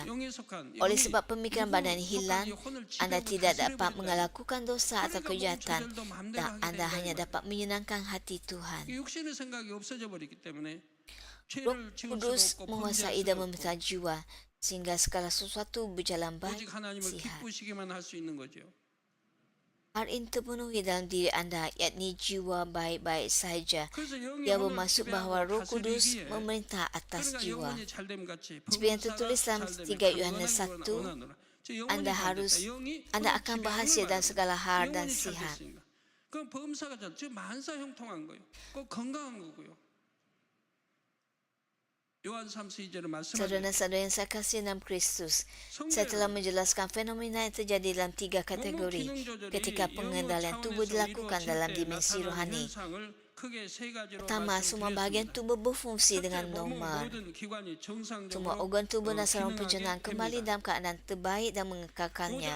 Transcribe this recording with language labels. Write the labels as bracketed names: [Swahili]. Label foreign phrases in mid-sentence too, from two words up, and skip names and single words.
[Malay] Oleh sebab pemikiran badani hilang, anda tidak dapat melakukan dosa atau kejahatan dan anda hanya dapat menyenangkan hati Tuhan. Roh Kudus menguasai dan memerintah jiwa sehingga segala sesuatu berjalan baik, [Korean] 오직 하나님을 [Malay] sihat. [Korean] 기쁘시게만 할 수 있는 거죠. [Malay] Hal ini terpenuhi dalam diri anda, yakni jiwa baik-baik sahaja. [Korean] 그래서 영이 [Malay] Ia [Korean] 영을 [Malay] bermaksud [Korean] 지배하고 [Malay] bahawa Roh Kudus [Korean] 다스리기에 [Malay] memerintah atas [Korean] 그러니까 [Malay] jiwa. [Korean] 영혼이 잘됨 같이 [Malay] Seperti yang tertulis dalam 3 Yohanes 1, anda akan berhasil dalam segala hal dan sihat. [Korean] 그건 범사가 즉 만사 형통한 거예요. 꼭 건강한 거고요. 요한 3:2절에 말씀하죠. [Malay] Saudara-saudara yang saya kasih dalam Kristus, saya telah menjelaskan fenomena yang terjadi dalam 3 kategori ketika pengendalian tubuh dilakukan dalam dimensi rohani. Pertama, semua bahagian tubuh berfungsi dengan normal. Semua organ tubuh dan saluran pencernaan kembali dalam keadaan terbaik dan mengekalkannya.